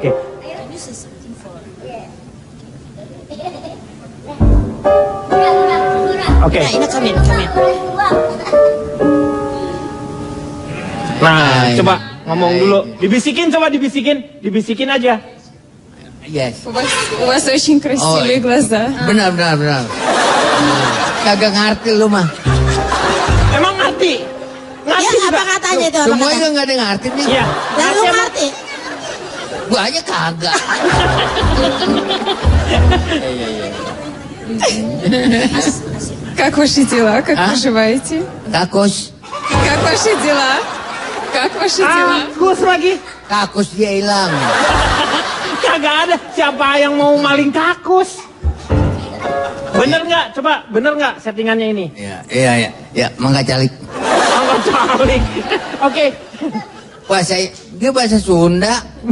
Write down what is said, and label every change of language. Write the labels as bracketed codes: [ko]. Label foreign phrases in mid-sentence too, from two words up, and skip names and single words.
[id] Oke. Oke. Nah, ini komen. Nah, coba ngomong dulu. Dibisikin aja. Yes. [ru] У вас очень красивые глаза. [id] Benar. Kagak ngerti lu mah. Emang ngerti? Ya, apa katanya itu? Apa Semua katanya? juga nggak ada yang ngerti nih. Iya. Dan lu ngerti? Gua aja kagak. [ru] Как ваши дела? Как поживаете? [id] Kakus. [ru] Как ваши дела? Как ваши дела? [id] Kakus lagi. Kakus dia hilang. Kagak ada. Siapa yang mau maling kakus? Bener nggak? Coba, bener nggak settingannya ini? [su] Iya, mangga calik. Angkat calik. Oke. [id] Dia bahasa Sunda.